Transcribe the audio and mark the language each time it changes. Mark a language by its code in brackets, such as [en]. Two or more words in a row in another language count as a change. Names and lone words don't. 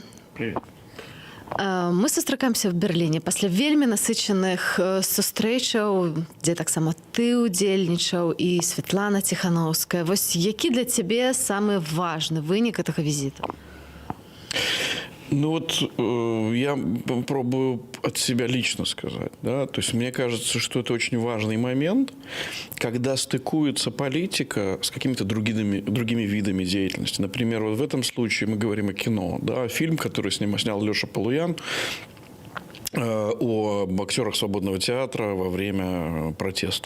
[ru] Привет. [be] Мы сустракаемся в Берліне пасля вельмі насычаных сустрэчаў, дзе таксама ты ўдзельнічаў і Светлана Ціхановская. Вось які для цябе самы важны вынік гэтага візіту? [ru] Ну вот я попробую от себя лично сказать. Да? То есть мне кажется, что это очень важный момент, когда стыкуется политика с какими-то другими видами деятельности. Например, вот в этом случае мы говорим о кино. Да? Фильм, который снял Леша Палуян, о боксерах свободного театра во время протестов.